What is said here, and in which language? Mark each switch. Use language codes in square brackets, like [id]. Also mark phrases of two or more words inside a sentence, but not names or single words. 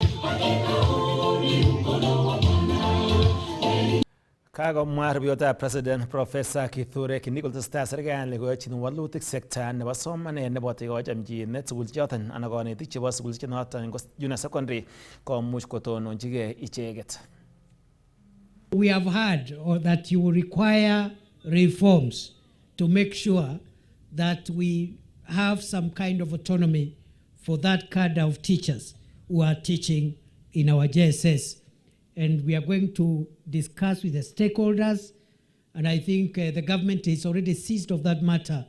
[kln] Kagomwa rubeiwotab President Professor Kithure Kindiki kole tesetai serikali koyochin walutik sekta nebo somanet neboto kochamchinet sukulchoton anan konetik chebo sukulchoton ko [en] junior secondary [kln] komuch kotononchigei icheket. [en] We have heard that you require reforms to make sure that we have some kind of autonomy for that cadre of teachers who are teaching in our JSS. And we are going to discuss with the stakeholders, and I think the government is already seized of that matter.